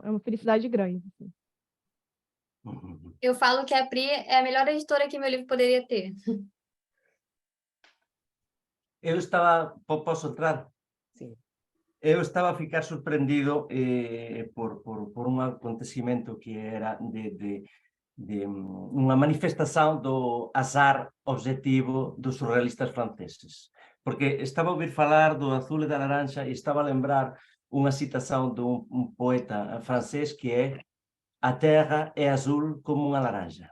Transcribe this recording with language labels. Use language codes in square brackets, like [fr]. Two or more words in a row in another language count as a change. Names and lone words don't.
[pt] É uma felicidade grande. Assim. Eu falo que a Pri é a melhor editora que meu livro poderia ter. Eu estava... Posso entrar? Sim. [gl] Eu estava a ficar surpreendido por un acontecimento que era de unha manifestación do azar objetivo dos surrealistas franceses. Porque estaba a ouvir falar do azul e da laranxa e estaba a lembrar unha citación dun poeta francés que é "A terra é azul como unha laranja".